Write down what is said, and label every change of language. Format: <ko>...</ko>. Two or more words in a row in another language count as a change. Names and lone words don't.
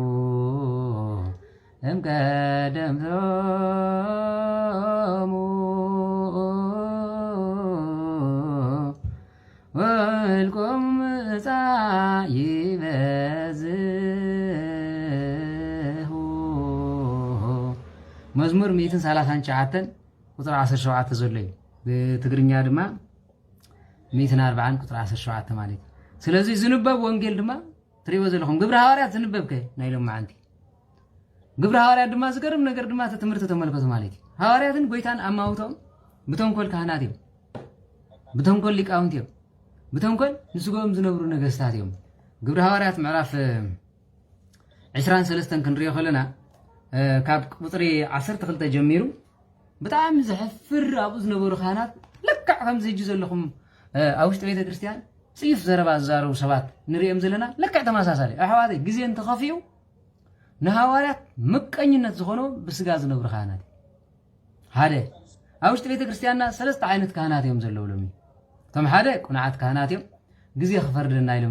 <ti>እምቀደምቶሙ ወልቆም እፃ ይበዝሁ መዝሙር 139 ቁጥር 17 ዘሎ እዩ በትግርኛ ድማ 140 ቁጥር 17</ti> <am>ማለት ስለዚህ</am> <ti>ዝንበብ ወንጌል ድማ ትሪዎ ዘለኹም ግብረ ሐዋርያት ዝንበብከ ናይሎም ማዓንቲ ግብረ ሐዋርያት ድማ ዝገርም ነገር ድማ ትምህርት ተመልከቱ ማለት ሐዋርያትን ጎይታን አማውቶም ብተንኮል ካህናት እዮም ብተንኮል ሊቃውንት እዮም ብተንኮል ንስጎም ዝነብሩ ነገስታት እዮም ግብረ ሐዋርያት ምዕራፍ 23 ክንሪዮ ከለና ካብ ቁጥሪ 12 ጀሚሩ በጣም ዘሕፍር አቡ ዝነበሩ ካህናት ለካዕ ከምዚ ሂጂ ዘለኹም አውሽጥ ቤተ ክርስቲያን ጽይፍ ዘረባ ዛረው ሰባት ንሪኦም ዘለና ለካዕ ተመሳሳሊ አሕዋቴ ግዜ እንተኸፊዩ ንሐዋርያት ምቀኝነት ዝኾኑ ብስጋ ዝነብሩ ካህናት ሓደ አውሽጥ ቤተ ክርስቲያንና ሰለስተ ዓይነት ካህናት እዮም ዘለውሎም እቶም ሓደ ቁንዓት ካህናት እዮም ግዜ ክፈርድና ኢሎም</ti>